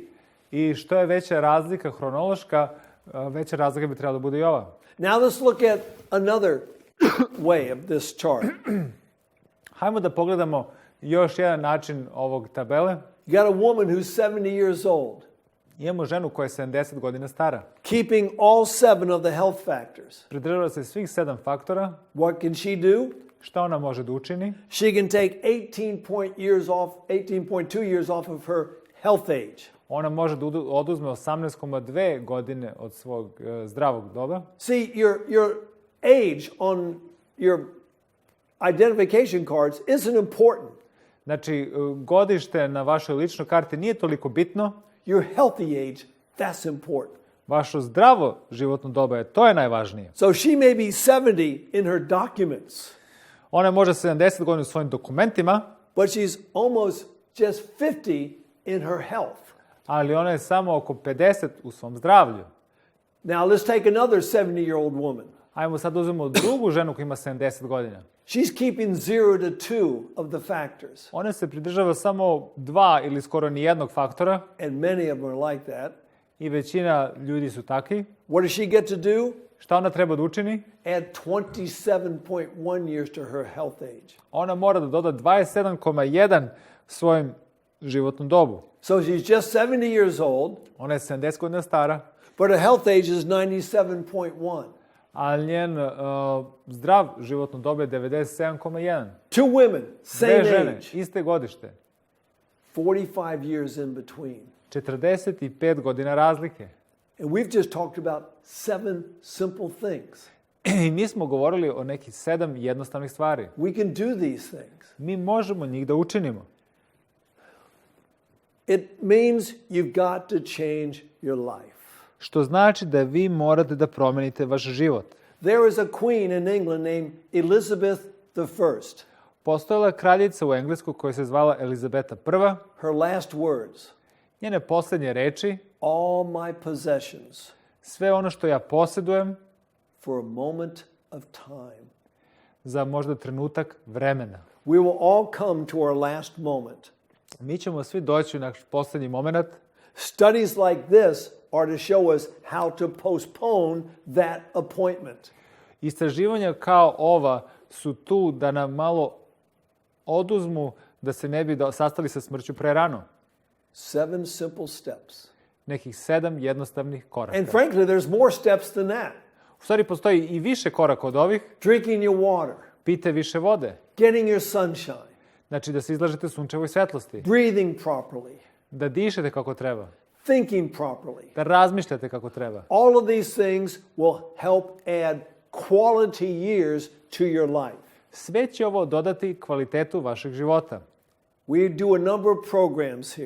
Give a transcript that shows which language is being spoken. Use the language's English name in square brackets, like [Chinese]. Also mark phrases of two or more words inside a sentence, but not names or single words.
[Serbian] I što je veća razlika hronološka, veća razlika bi trebala da bude i ova. [English] Now let's look at another way of this chart. [Serbian] Hajmo da pogledamo još jedan način ovog tabele. [English] You got a woman who's 70 years old. [Serbian] Imamo ženu koja je 70 godina stara. [English] Keeping all 7 of the health factors. [Serbian] Pridržava se svih 7 faktora. [English] What can she do? [Serbian] Šta ona može da učini? [English] She can take 18.2 years off of her health age. [Serbian] Ona može da oduzme 18,2 godine od svog zdravog doba. [English] See, your age on your identification cards isn't important. [Serbian] Znači, godište na vašoj ličnoj karti nije toliko bitno. [English] Your healthy age, that's important. [Serbian] Vaše zdravo životno doba to je najvažnije. [English] So she may be 70 in her documents. [Serbian] Ona je možda 70 godina u svojim dokumentima, [English] But she's almost just 50 in her health. [Serbian] ali ona je samo oko 50 u svom zdravlju. [English] Now let's take another 70-year-old woman. [Serbian] Ajmo sad uzmemo drugu ženu koja ima 70 godina. [English] She's keeping 0 to 2 of the factors. [Serbian] Ona se pridržava samo 2 ili skoro ni jednog faktora [English] And many of them are like that. [Serbian] i većina ljudi su takvi. [English] What does she get to do? [Serbian] Šta ona treba da učini? [English] Add 27.1 years to her health age. [Serbian] Ona mora da doda 27,1 svojim životnom dobu. [English] So she's just 70 years old, [Serbian] Ona je 70 godina stara, [English] but her health age is 97.1. [Serbian] ali njen zdrav životno doba je 97,1. [English] Two women, same [Serbian] Dve žene, [English] age, [Serbian] iste godište. [English] 45 years in between. [Serbian] 45 godina razlike. [English] And we've just talked about 7 simple things. [Serbian] I mi smo govorili o nekih 7 jednostavnih stvari. [English] We can do these things. [Serbian] Mi možemo njih da učinimo. [English] It means you've got to change your life. [Serbian] Što znači da vi morate da promenite vaš život. [English] There was a queen in England named Elizabeth I. [Serbian] Postojala je kraljica u Engleskoj koja se zvala Elizabeta I. [English] Her last words, [Serbian] Njene posljednje reči: [English] all my possessions [Serbian] sve ono što ja posjedujem [English] for a moment of time. [Serbian] za možda trenutak vremena. [English] We will all come to our last moment. [Serbian] Mi ćemo svi doći u naš posljednji moment. [English] Studies like this are to show us how to postpone that appointment. [Serbian] Istraživanja kao ova su tu da nam malo oduzmu da se ne bi sastali sa smrću prerano. [English] 7 simple steps. [Serbian] Nekih 7 jednostavnih koraka. [English] And frankly, there's more steps than that. [Serbian] U stvari postoji i više koraka od ovih. [English] Drinking your water, [Serbian] Pijte više vode. [English] getting your sunshine, [Serbian] Znači da se izlažete sunčevoj svetlosti. [English] breathing properly, [Serbian] Da dišete kako treba. [English] thinking properly. [Serbian] Da razmišljate kako treba. [English] All of these things will help add quality years to your life. [Serbian] Sve će ovo dodati kvalitetu vašeg života. [English] We do a number of programs here.